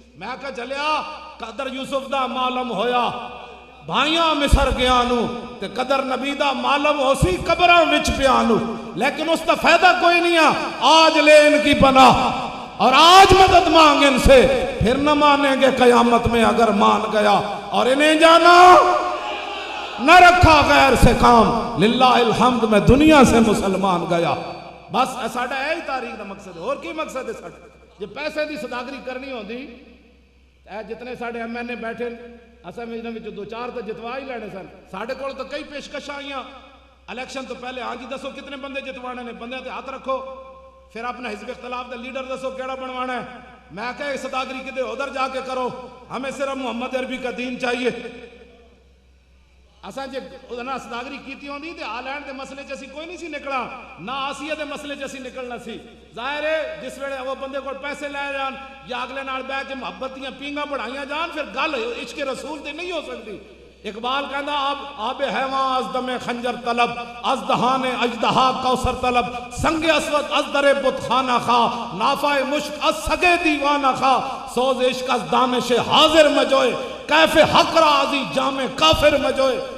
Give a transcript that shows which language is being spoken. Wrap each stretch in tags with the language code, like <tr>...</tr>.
<pa>میں کہا چلیا قدر یوسف دا معلوم ہویا بھائیاں مصر گیا نو تے قدر نبی دا معلوم ہو سی قبراں وچ پیا نو, لیکن اس دا فائدہ کوئی نہیں ہے.</pa> <ur>آج لے ان کی پناہ اور آج مدد مانگ ان سے, پھر نہ مانیں گے قیامت میں اگر مان گیا. اور انہیں جانا نہ رکھا غیر سے کام, للہ الحمد میں دنیا سے مسلمان گیا.</ur> <pa>بس ساڈا ہے ہی تاریخ دا مقصد ہے. اور کی مقصد ہے ساڈا؟ جے پیسے دی صداقری کرنی ہوندی اے جتنے ساڈے ایم این اے بیٹھے اساں میں وچ دو چار تے جتوا ہی لینے سن. ساڈے کول تو کئی پیشکشاں آئیاں الیکشن تو پہلے, ہاں جی دسو کتنے بندے جتوانے نے, بندے تے ہاتھ رکھو, پھر اپنا حزب اختلاف دا لیڈر دسو کیڑا بنوانا ہے. میں کہے صداقری کدے ادھر جا کے کرو,</pa> <ur>ہمیں صرف محمد عربی کا دین چاہیے.</ur> <pa>اساں جے ادھر صداقری کیتی ہوندی تے آلینڈ دے مسئلے چ اسی کوئی نہیں سی نکلا, نہ آسیہ دے مسئلے چ اسی نکلنا سی. ظاہر ہے جس ویلے وہ بندے کو پیسے لے جان یا اگلے نال بیٹھ کے محبت دیاں پینگاں بڑھائیاں جان, پھر گل عشق رسول تے نہیں ہو سکتی. اقبال کہندا</pa> <fa>آب حیواں از دم خنجر طلب, از دہان اژدہا کوثر طلب, سنگ اسود از در بت خانہ خواہ, نافع مشک از سگے دیوانہ خواہ, سوز عشق از دانش حاضر مجوئے, کیف حق رازی جامع کافر مجوئے.</fa>